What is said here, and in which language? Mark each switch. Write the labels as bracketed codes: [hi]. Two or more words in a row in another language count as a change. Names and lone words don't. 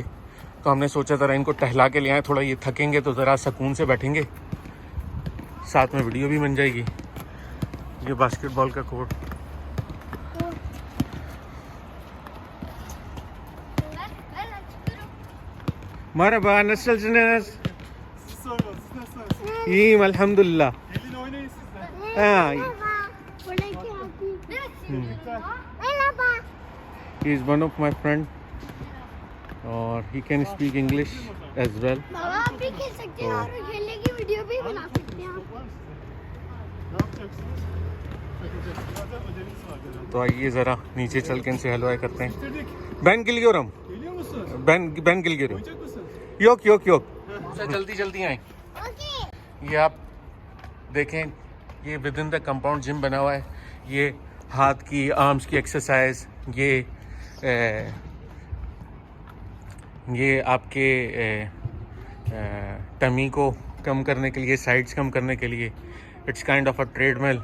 [hi] तो हमने सोचा ज़रा इनको टहला के ले आए, थोड़ा ये थकेंगे तो ज़रा सुकून से बैठेंगे, साथ में वीडियो भी बन जाएगी। ये बास्केटबॉल का कोर्ट। मरहबा, [tr] nasılsınız? İyiyim elhamdülillah. Ha. [en] He is one of my friend और he can speak English as well. [hi] बाबा आप भी खेल सकते हैं और खेलने की वीडियो भी बना सकते हैं। तो आइए ज़रा नीचे चल के इनसे हेलो करते हैं। [tr] Ben geliyorum. Ben geliyorum. Yok. [hi] जल्दी आए। ये आप देखें, ये [en] with in the compound gym [hi] बना हुआ है। ये हाथ की, आर्म्स की एक्सरसाइज, ये आपके टमी को कम करने के लिए, साइड्स कम करने के लिए, [en] it's kind of a treadmill.